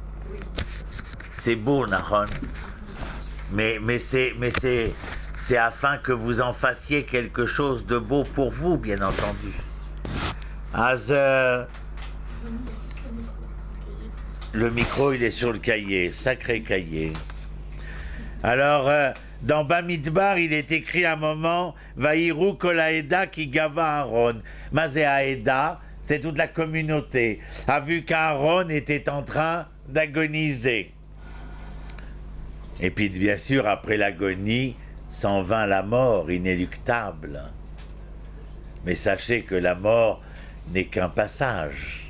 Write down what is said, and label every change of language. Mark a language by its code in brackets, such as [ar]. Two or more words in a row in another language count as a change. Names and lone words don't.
[fr] C'est beau, Nahon, mais c'est afin que vous en fassiez quelque chose de beau pour vous, bien entendu. Le micro, il est sur le cahier, sacré cahier. Alors, dans Bamidbar, il est écrit un moment « [he] ויראו כל העדה כי גווע אהרן ». מה זה העדה, [fr] c'est toute la communauté, a vu qu'Aaron était en train d'agoniser. Et puis, bien sûr, après l'agonie, s'en vint la mort inéluctable. Mais sachez que la mort n'est qu'un passage.